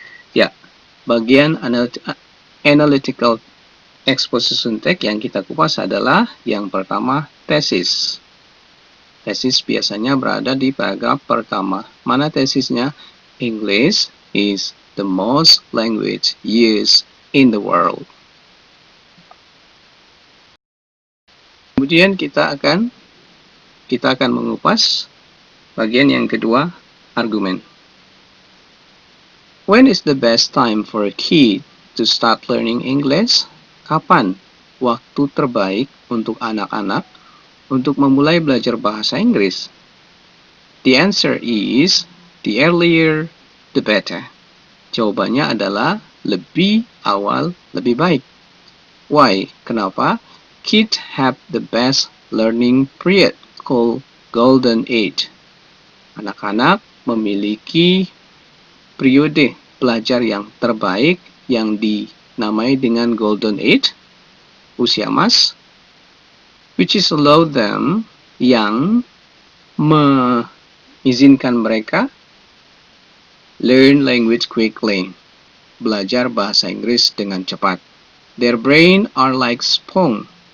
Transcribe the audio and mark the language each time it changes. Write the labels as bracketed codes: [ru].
[id] Ya, bagian analytical exposition text yang kita kupas adalah yang pertama, tesis. Tesis biasanya berada di paragraf pertama. Mana tesisnya? [en] English is the most language used in the world. [id] Kemudian kita akan mengupas bagian yang kedua, argumen. [en] When is the best time for a kid to start learning English? [id] Kapan waktu terbaik untuk anak-anak untuk memulai belajar bahasa Inggris? [en] The answer is the earlier the better. [id] Jawabannya adalah lebih awal lebih baik. [en] Why? Kenapa? Kids have the best learning period called golden age. [id] Anak-anak memiliki periode belajar yang terbaik yang dinamai dengan golden age, usia emas, [en] which is allow them, [id] yang mengizinkan mereka [en] learn language quickly, [id] belajar bahasa Inggris dengan cepat. [en] Their brain are like sponge.